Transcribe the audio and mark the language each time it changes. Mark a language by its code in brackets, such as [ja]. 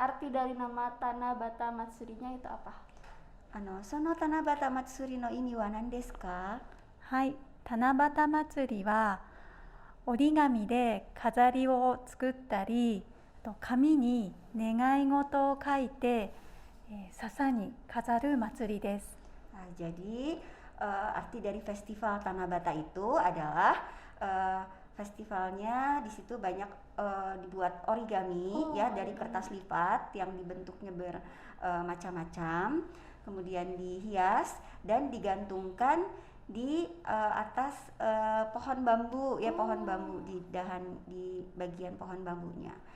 [id] Arti dari nama Tanabata Matsurinya itu apa? [ja] Sono Tanabata Matsuri no imi wa nan desu ka? はい、七夕祭りは折り紙で飾りを作ったり、あと紙に願い事を書いて、笹に飾る祭りです。 [id] Jadi arti dari festival Tanabata itu adalah festivalnya di situ banyak dibuat origami ya dari kertas lipat yang dibentuknya bermacam-macam, kemudian dihias dan digantungkan di atas pohon bambu ya, pohon bambu di bagian pohon bambunya.